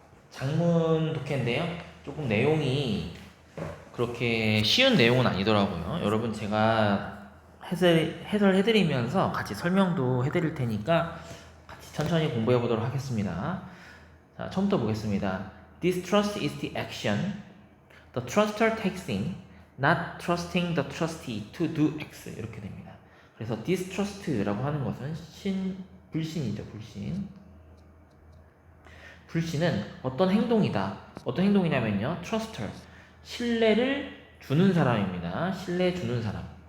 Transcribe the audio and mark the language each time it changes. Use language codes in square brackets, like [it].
[ko] 장문 독해인데요. 조금 내용이 그렇게 쉬운 내용은 아니더라고요. 여러분 제가 해설해드리면서 같이 설명도 해드릴 테니까 같이 천천히 공부해 보도록 하겠습니다. 자, 처음부터 보겠습니다. [en] Distrust is the action the truster takes in, not trusting the trustee to do X. [ko] 이렇게 됩니다. 그래서 distrust라고 하는 것은 불신이죠. 불신은 어떤 행동이다. 어떤 행동이냐면요. truster, 신뢰를 주는 사람입니다. 신뢰 주는 사람.